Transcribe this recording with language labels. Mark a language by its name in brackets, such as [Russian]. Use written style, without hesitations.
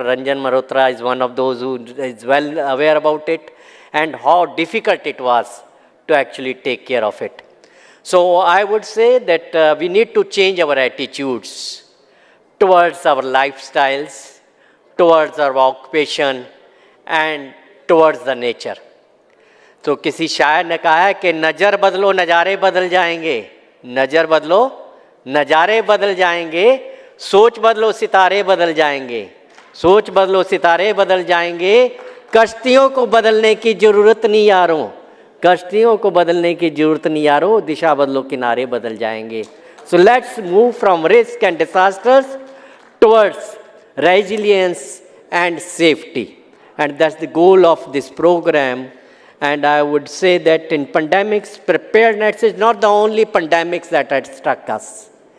[English] Ranjan Malhotra is one of those who is well aware about it and how difficult it was to actually take care of it. So I would say that we need to change our attitudes towards our lifestyles, towards our occupation, and towards the nature. [Hindi] तो किसी शायर ने कहा है कि नज़र बदलो नज़ारे बदल जाएंगे, नज़र बदलो नज़ारे बदल जाएंगे, सोच बदलो सितारे बदल जाएंगे, सोच बदलो सितारे बदल जाएंगे, कश्तियों को बदलने की ज़रूरत नहीं यारों, कश्तियों को बदलने की ज़रूरत नहीं यारों, दिशा बदलो किनारे बदल जाएंगे. [English] So let's move from risk and disasters towards resilience and safety. And that's the goal of this program. And I would say that in pandemics, preparedness is not the only pandemics that had struck us.